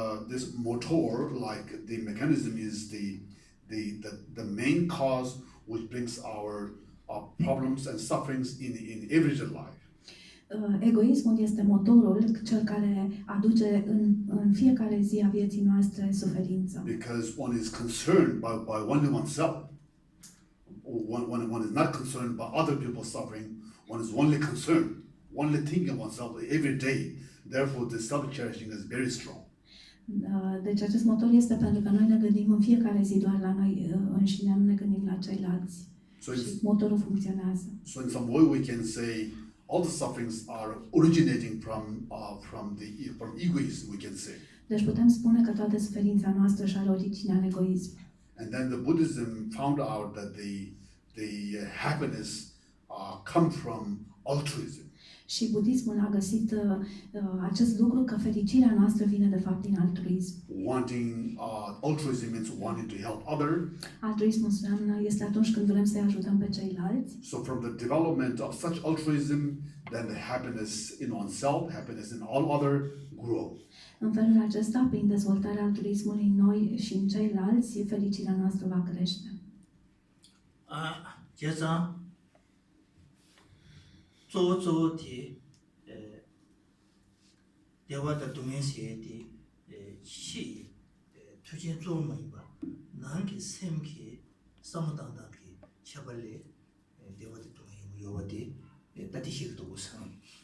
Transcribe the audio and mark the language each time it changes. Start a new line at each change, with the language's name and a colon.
English: This motor, like the mechanism, is the main cause which brings our problems and sufferings in everyday life.
Romanian: Egoismul este motorul, cel care aduce în fiecare zi a vieții noastre suferință.
English: Because one is concerned by only oneself. One is not concerned by other people's suffering. One is only concerned, only thinking oneself every day. Therefore, the self-cherishing is very strong.
Romanian: Deci acest motor este pentru că noi ne gândim în fiecare zi doar la noi înșine, nu ne gândim la ceilalți. Și motorul funcționează.
English: So in some way we can say all the sufferings are originating from egoism, we can say.
Romanian: Deci putem spune că toată suferința noastră și are originea în egoism.
English: And then the Buddhism found out that the happiness come from altruism.
Romanian: Și budismul a găsit acest lucru, că fericirea noastră vine de fapt din altruism.
English: Altruism means wanting to help others.
Romanian: Altruismul este atunci când vrem să-i ajutăm pe ceilalți.
English: So from the development of such altruism, then the happiness in oneself, happiness in all other grow.
Romanian: În felul acesta, prin dezvoltarea altruismului în noi și în ceilalți, fericirea noastră va crește. 제자 조조티 대화의 동행시에 시 투진 조문이봐 난게 샘기 상당하게 샤발레 대화의 동행 요어디 따티시도 우선.